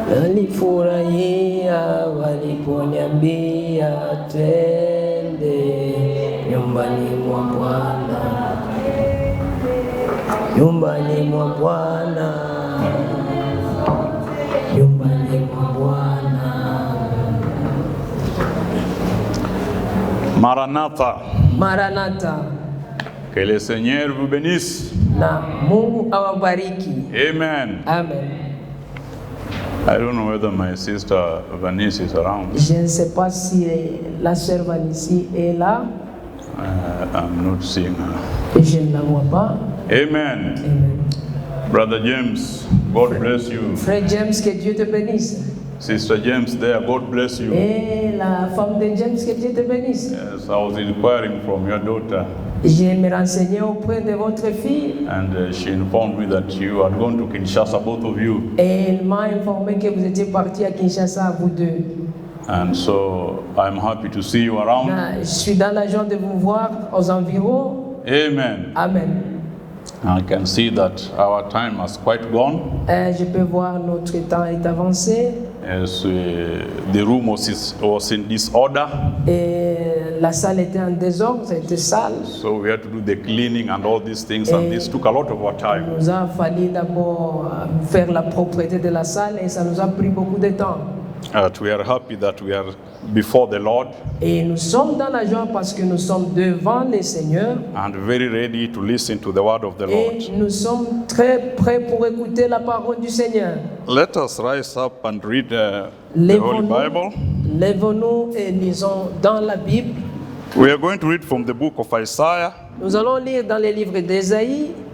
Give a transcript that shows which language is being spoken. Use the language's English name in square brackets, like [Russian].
[Swahili] Nalifurahia waliponiambia twende nyumbani mwa Bwana, nyumbani mwa Bwana, nyumbani mwa Bwana. Maranatha. Maranatha. [French] Que le Seigneur vous bénisse. [Swahili] Na Mungu awabariki. Amen. Amen. [English] I don't know whether my sister Vanice is around. [French] Je ne sais pas si la sœur Vanice est là. [English] I'm not seeing her. [French] Je ne la vois pas. Amen. Amen. [English] Brother James, God bless you. [French] Frère James, que Dieu te bénisse. [English] Sister James there, God bless you. [French] Et la femme de James, que Dieu te bénisse. [English] Yes, I was inquiring from your daughter. [French] Je me renseignais auprès de votre fille. [English] And she informed me that you had gone to Kinshasa, both of you. [French] Et elle m'a informé que vous étiez partis à Kinshasa, vous deux. [English] And so I'm happy to see you around. [French] Je suis dans la joie de vous voir aux environs. Amen. Amen. [English] I can see that our time has quite gone. [French] Je peux voir notre temps est avancé. [English] Yes, the room was in disorder. [French] Et la salle était en désordre, c'était sale. [English] So we had to do the cleaning and all these things, and this took a lot of our time. [French] Il nous a fallu d'abord faire la propreté de la salle et ça nous a pris beaucoup de temps. [English] We are happy that we are before the Lord. [French] Et nous sommes dans la joie parce que nous sommes devant le Seigneur. [English] And very ready to listen to the word of the Lord. [French] Et nous sommes très prêts pour écouter la parole du Seigneur. [English] Let us rise up and read the Holy Bible. [French] Lèvons-nous et lisons dans la Bible. [English] We are going to read from the book of Isaiah. [French] Nous allons lire dans le livre d'Ésaïe.